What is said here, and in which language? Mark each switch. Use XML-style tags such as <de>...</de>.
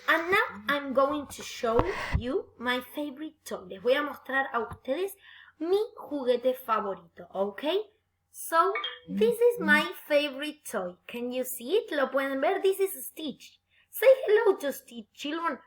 <en>And now I'm going to show you my favorite toy.</en> <es>Les voy a mostrar a ustedes mi juguete favorito, ¿ok?</es> <en>So, this is my favorite toy. Can you see it?</en> <es>¿Lo pueden ver?</es> <en>This is Stitch. Say hello to Stitch, children.</en>